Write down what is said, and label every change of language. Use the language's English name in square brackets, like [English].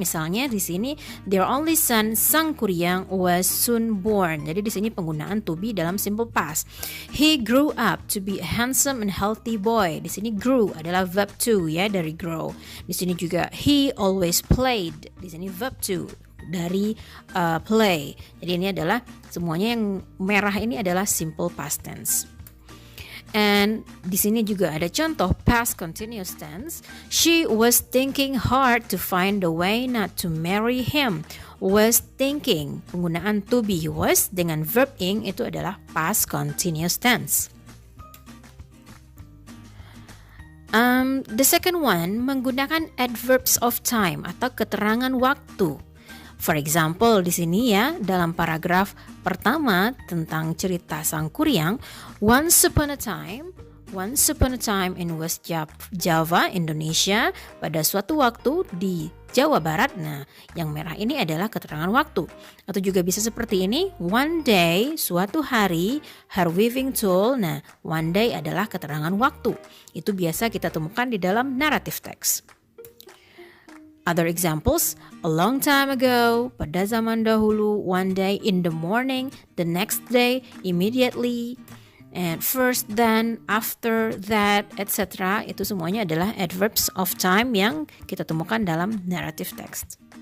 [Indonesian] Misalnya di sini [English] their only son Sang Kuryang was soon born. [Indonesian] Jadi di sini penggunaan [English] to be [Indonesian] dalam [English] simple past. He grew up to be a handsome and healthy boy. [Indonesian] Di sini grew adalah verb to ya, dari grow. Di sini juga [English] he always played. [Indonesian] Di sini verb to dari play. Jadi ini adalah semuanya yang merah ini adalah simple past tense. And di sini juga ada contoh past continuous tense. [English] She was thinking hard to find a way not to marry him. [Indonesian] Was thinking, penggunaan to be was dengan verb ing itu adalah past continuous tense. [English] The second one [Indonesian] menggunakan [English] adverbs of time [Indonesian] atau keterangan waktu. [English] For example, [Indonesian] di sini ya, dalam paragraf pertama tentang cerita Sang Kuryang, [English] once upon a time in West Java, Indonesia, [Indonesian] pada suatu waktu di Jawa Barat. Nah, yang merah ini adalah keterangan waktu. Atau juga bisa seperti ini, [English] one day, [Indonesian] suatu hari, [English] her weaving tool. [Indonesian] Nah, [English] one day [Indonesian] adalah keterangan waktu. Itu biasa kita temukan di dalam narrative text. [English] Other examples, a long time ago, [Indonesian] pada zaman dahulu, [English] one day, in the morning, the next day, immediately, and first, then, after, that, etc. [Indonesian] Itu semuanya adalah adverbs of time yang kita temukan dalam narrative text.